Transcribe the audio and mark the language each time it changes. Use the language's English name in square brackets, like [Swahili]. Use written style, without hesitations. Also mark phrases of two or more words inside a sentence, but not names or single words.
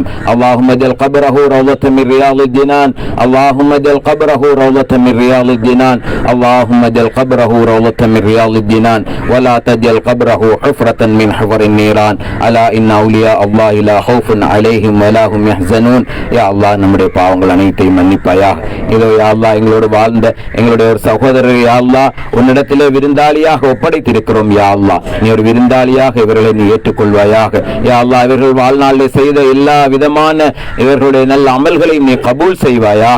[Arabic] اللهم اجعل قبره روضة من رياض الجنان، اللهم اجعل قبره روضة من رياض الجنان، اللهم اجعل قبره روضة من رياض الجنان ولا تجعل قبره حفرة من حفر النيران. ألا إن أولياء الله لا خوف عليهم ولا هم يحزنون. [Tamil] يا الله நம்முடைய பாவங்கள் அனைத்தையும் மன்னிப்பாயாக. இதோ யா அல்லாஹ் எங்களோடு வாழ்ந்த எங்களுடைய ஒரு சகோதரர் யா அல்லாஹ் உன்னிடத்திலே விருந்தாளியாக ஒப்படைத்திருக்கிறோம். யா அல்லாஹ் நீ ஒரு விருந்தாளியாக இவர்களை நீ ஏற்றுக்கொள்வாயாக. யா அல்லாஹ் இவர்கள் வாழ்நாளில் செய்த எல்லா விதமான இவர்களுடைய நல்ல அமல்களையும் நீ கபூல் செய்வாயாக.